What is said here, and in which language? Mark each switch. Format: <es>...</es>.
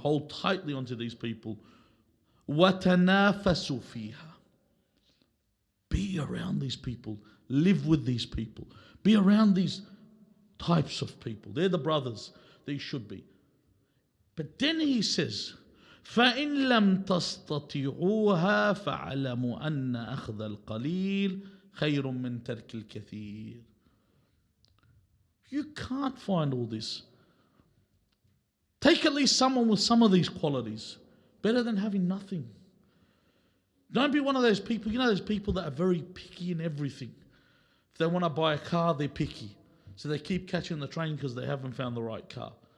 <en>Hold tightly onto these people.</en> <ar>وَتَنَافَسُوا فِيهَا.</ar> <en>Be around these people. Live with these people. Be around these types of people. They're the brothers that you should be. But then he says,</en> <ar>فَإِن لَمْ تَسْتَطِيعُوهَا فَاعْلَمُوا أَنَّ أَخْذَ الْقَلِيلِ خَيْرٌ مِّن تَرْكِ الْكَثِيرِ.</ar> <en>You can't find all this. Take at least someone with some of these qualities. Better than having nothing. Don't be one of those people, those people that are very picky in everything. If they want to buy a car, they're picky. So they keep catching the train because they haven't found the right car.</en>